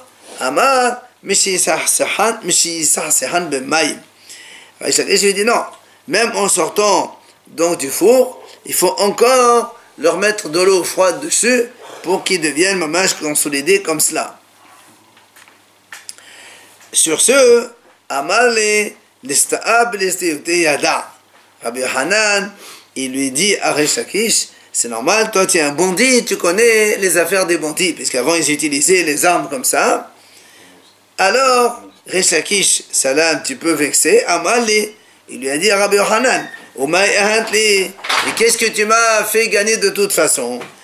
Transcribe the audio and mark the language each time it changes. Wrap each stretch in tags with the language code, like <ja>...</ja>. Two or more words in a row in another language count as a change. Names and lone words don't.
<fr>Amar, Rish Lakish lui dit non, même en sortant donc du four, il faut encore leur mettre de l'eau froide dessus pour qu'ils deviennent mamash consolidés comme cela. Sur ce,</fr> <arc>אמר ליה לסטאה בלסטיותיה ידע.</arc> <fr>Rabbi Yohanan, il lui dit à Rish Lakish, c'est normal, toi tu es un bandit, tu connais les affaires des bandits, puisqu'avant ils utilisaient les armes comme ça. Alors, Rish Lakish, ça l'a un petit peu vexé, Amali, il lui a dit à Rabbi Yohanan, et qu'est-ce que tu m'as fait gagner de toute façon?</fr>